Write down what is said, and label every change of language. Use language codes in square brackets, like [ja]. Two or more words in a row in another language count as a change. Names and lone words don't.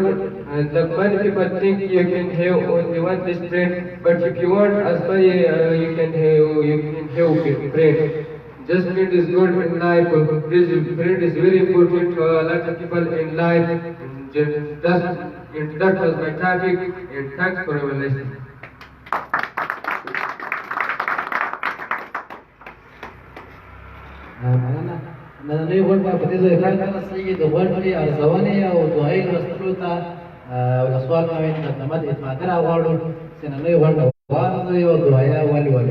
[en] Many people think you can have only one best friend, but if you want as many, you can have friend. Just friend is good in life. Friend is very important to a lot of people in life. And that was my topic. And thanks for your listening. [ps] نننۍ غونډه په دې ځای پیل رسېږي. د غونډې ارزونې او دعایي لوستلو ته ولسوال معاون درنمد اعتمادي راغواړو چې نننۍ غونډه واورئ او دعایه ولولئ.